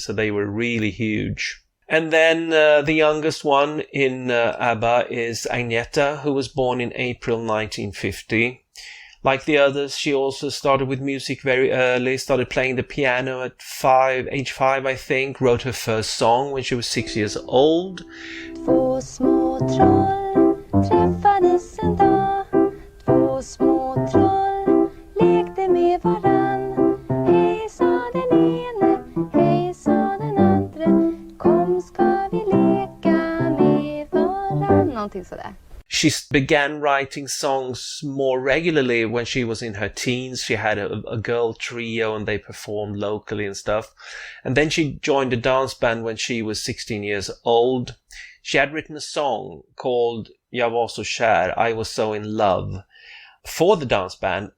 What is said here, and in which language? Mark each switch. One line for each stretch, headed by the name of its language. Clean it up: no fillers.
English: So they were really huge. And then the youngest one in Abba is Agnetha, who was born in April 1950. Like the others, she also started with music very early, started playing the piano at age 5, I think, wrote her first song when she was 6 years old.
Swedish: Två små troll träffades en dag. Två små troll lekte med varann. Hej sa den ene, hej sa den andra. Kom ska vi leka med varann. Någonting sådär.
English: She began writing songs more regularly when she was in her teens. She had a girl trio and they performed locally and stuff. And then she joined a dance band when she was 16 years old. She had written a song called Jag var så kär, I was so in love, for the dance band.